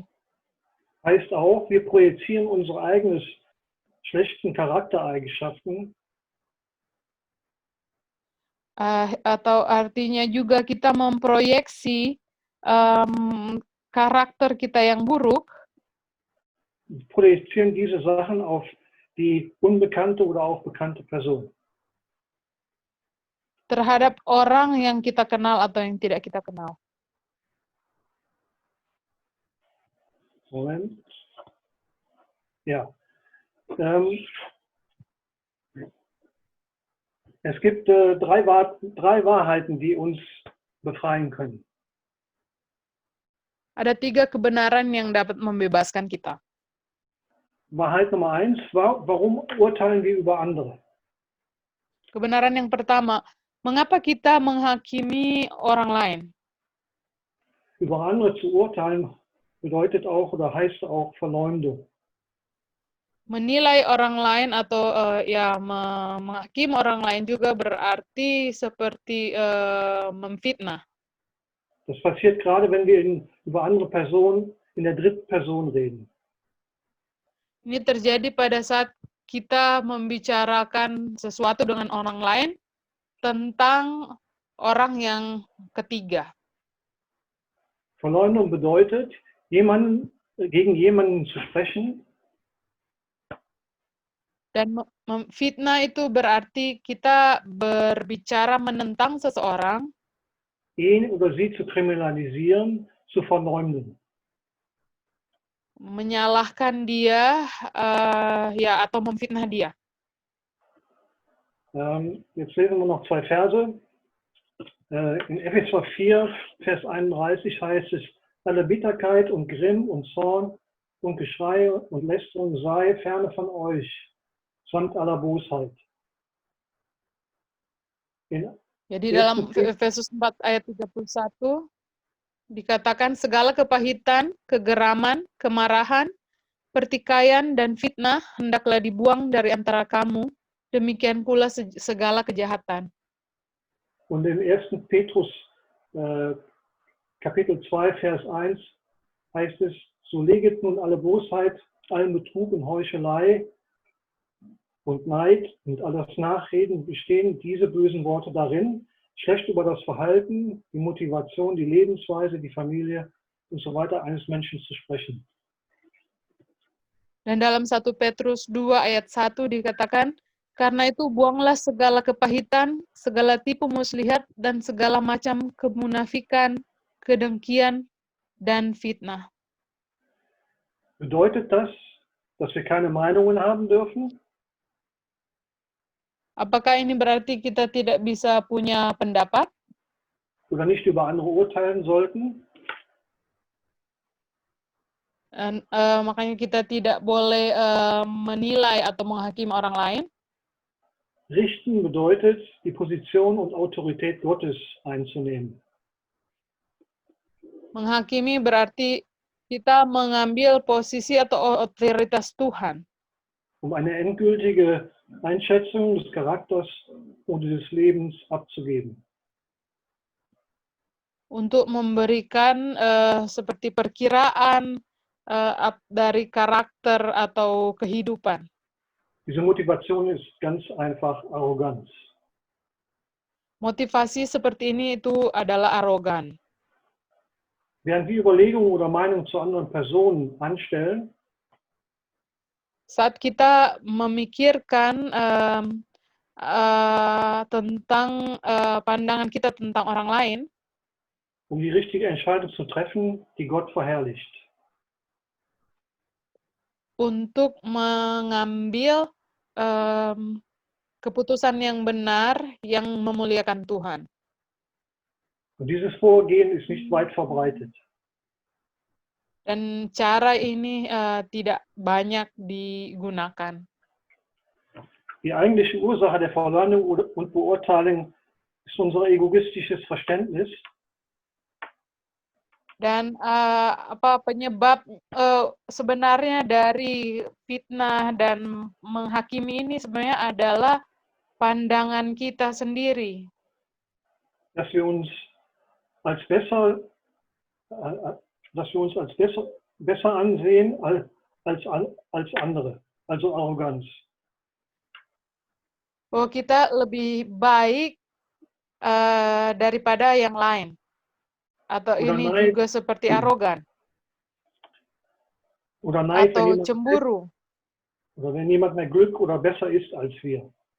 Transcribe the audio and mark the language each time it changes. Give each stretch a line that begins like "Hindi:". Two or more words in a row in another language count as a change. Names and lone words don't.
German: Heißt auch, wir projizieren unsere eigenen schlechten Charaktereigenschaften
Indonesian: atau artinya juga kita memproyeksi karakter kita yang buruk,
German: projizieren diese Sachen auf die unbekannte oder auch bekannte Person.
Indonesian: terhadap orang yang kita kenal atau yang tidak kita kenal.
German: Moment. Ja. Es gibt drei Wahrheiten, die uns befreien können.
Indonesian: Ada 3 kebenaran yang dapat membebaskan kita.
German: Wahrheit Nummer 1, warum urteilen wir über andere?
Indonesian: Kebenaran yang pertama, mengapa kita menghakimi orang lain?
German: Über andere zu urteilen bedeutet auch oder heißt auch Verleumdung.
Indonesian: Menilai orang lain atau menghakimi orang lain juga berarti seperti memfitnah.
German: Das passiert gerade, wenn wir über andere Personen in der dritten Person reden.
Indonesian: Ini terjadi pada saat kita membicarakan sesuatu dengan orang lain tentang orang yang ketiga.
German: Verleumdung bedeutet, gegen jemanden zu sprechen.
Indonesian: Dan fitnah itu berarti kita berbicara menentang seseorang,
German: Ihn oder sie zu kriminalisieren, zu verleumden.
Indonesian: menyalahkan dia atau memfitnah dia.
German: Jetzt lesen wir noch 2 Verse. In Epheser 4, Vers 31 heißt es, alle Bitterkeit und Grimm und Zorn und Geschrei und Lästerung sei ferne von euch, samt aller Bosheit.
Indonesian: Jadi dalam Efesus 4 ayat 31 dikatakan segala kepahitan, kegeraman, kemarahan, pertikaian, dan fitnah hendaklah dibuang dari antara kamu, demikian pula segala kejahatan.
German: Und in 1. Petrus Kapitel 2, Vers 1 heißt es, so leget nun alle Bosheit, allen Betrug und Heuchelei und Neid und alles Nachreden bestehen diese bösen Worte darin, schlecht über das Verhalten, die Motivation, die Lebensweise, die Familie und so weiter eines Menschen zu sprechen.
Indonesian: Dan dalam 1 Petrus 2 ayat 1 dikatakan, karena itu buanglah segala kepahitan, segala tipu muslihat, dan segala macam kemunafikan, kedengkian, dan fitnah.
German: Bedeutet das, dass wir keine Meinungen haben dürfen?
Indonesian: Apakah ini berarti kita tidak bisa punya pendapat?
German: Oder nicht über andere urteilen sollten?
Indonesian: Dan, makanya kita tidak boleh menilai atau menghakimi orang lain.
German: Richten bedeutet, die Position und Autorität Gottes einzunehmen.
Indonesian: Menghakimi berarti kita mengambil posisi atau otoritas Tuhan
German: Um eine endgültige Einschätzung des Charakters und des Lebens abzugeben.
Indonesian: untuk memberikan seperti perkiraan dari karakter atau kehidupan.
German: Diese Motivation ist ganz einfach Arroganz.
Indonesian: Motivasi seperti ini itu adalah arogan.
German: Während wir Überlegungen oder Meinungen zu anderen Personen anstellen,
Indonesian: Saat kita memikirkan tentang pandangan kita tentang orang lain,
German: um die richtige Entscheidung zu treffen, die Gott verherrlicht.
Indonesian: untuk mengambil keputusan yang benar yang memuliakan Tuhan.
German: Und dieses Vorgehen ist nicht weit verbreitet.
Indonesian: Dan cara ini tidak banyak digunakan.
German: Die eigentliche Ursache der Verleumdung und Beurteilung ist unser egoistisches Verständnis.
Indonesian: Dan penyebab sebenarnya dari fitnah dan menghakimi ini sebenarnya adalah pandangan kita sendiri.
German: Dass wir uns als besser, besser ansehen als andere, also Arroganz.
Indonesian: Bahwa kita lebih baik daripada yang lain. Atau
German: Oder
Indonesian: ini
German: Neid,
Indonesian: juga seperti arogan.
German: oder Neid,
Indonesian: Atau cemburu.
German: Oder wenn jemand mehr Glück oder besser ist als wir.